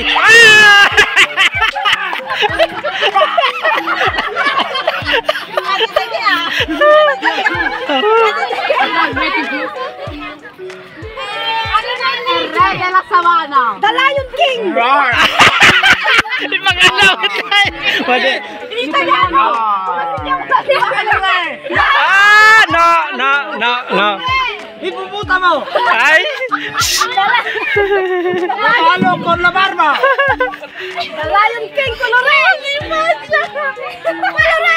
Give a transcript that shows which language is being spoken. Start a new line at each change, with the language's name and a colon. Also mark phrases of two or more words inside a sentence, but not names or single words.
Italian: Ah! Il re della savana. The Lion King.
Filipino: Il pangalawit tayo. Pwede.
Italian: In italiano. No. Hipopótamo! Ay. Cavallo con la barba! The Lion King, quello re. Quello re.